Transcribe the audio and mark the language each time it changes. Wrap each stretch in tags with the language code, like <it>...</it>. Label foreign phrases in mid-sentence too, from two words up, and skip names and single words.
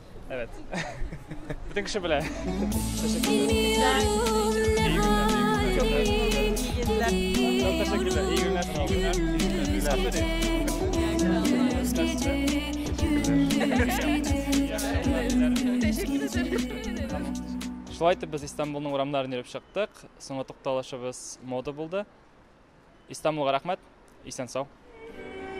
<tr>Evet. Bütün kişi bile. İyi geceler. Çok teşekkürler. İyi günler. İyi günler. İyi günler. Teşekkür ederim.</tr> <tt>Шулай итеп без Истанбулның урамнарын йөреп чыктык. Соңгы тукталышыбыз мода булды. Истанбулга рәхмәт. Исән сау.</tt>